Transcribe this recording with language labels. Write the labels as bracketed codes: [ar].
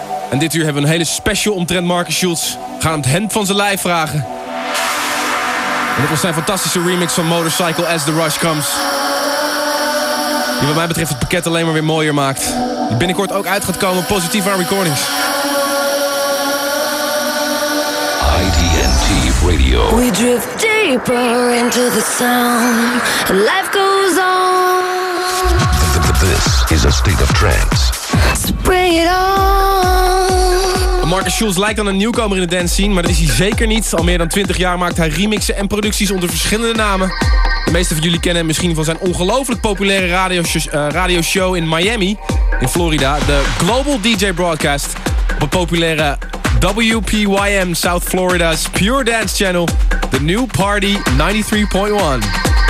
[nl] En dit uur hebben we een hele special omtrent Marcus Schulz. We gaan hem het hemd van zijn lijf vragen. En dit was zijn fantastische remix van Motorcycle As The Rush Comes. Die wat mij betreft het pakket alleen maar weer mooier maakt. Die binnenkort ook uit gaat komen, positief aan recordings. [en] IDNT Radio. We drift deeper into the sound. Life goes on. This is a state of trance. Spray it on. [nl] Marcus Schulz lijkt dan een nieuwkomer in de dance scene, maar dat is hij zeker niet. Al meer dan 20 jaar maakt hij remixen en producties onder verschillende namen. De meeste van jullie kennen hem misschien van zijn ongelooflijk populaire radio show in Miami, in Florida. De Global DJ Broadcast op het populaire WPYM South Florida's Pure Dance Channel, The New Party 93.1.